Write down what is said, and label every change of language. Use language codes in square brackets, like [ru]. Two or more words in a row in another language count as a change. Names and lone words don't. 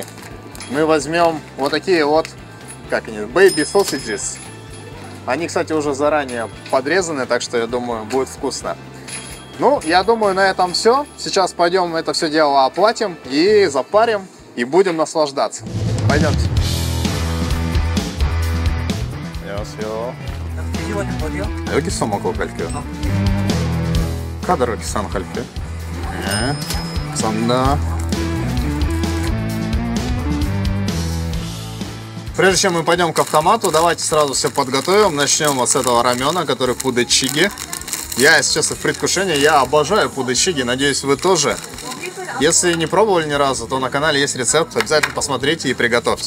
[ru] Мы возьмем вот такие вот, как они, [en] baby sausages. [ru] Они, кстати, уже заранее подрезаны, так что я думаю, будет вкусно. Ну, я думаю, на этом все. Сейчас пойдем это все дело оплатим и запарим, и будем наслаждаться. Пойдемте. [ko] 안녕하세요. 여기서 먹고 갈게요. 카드로 계산할게요. 네, 감사합니다. [ru] Прежде чем мы пойдем к автомату, давайте сразу все подготовим. Начнем вот с этого рамена, который пудэ-чиги. Я, если честно, в предвкушении, я обожаю пудэ-чиги, надеюсь, вы тоже. Если не пробовали ни разу, то на канале есть рецепт, обязательно посмотрите и приготовьте.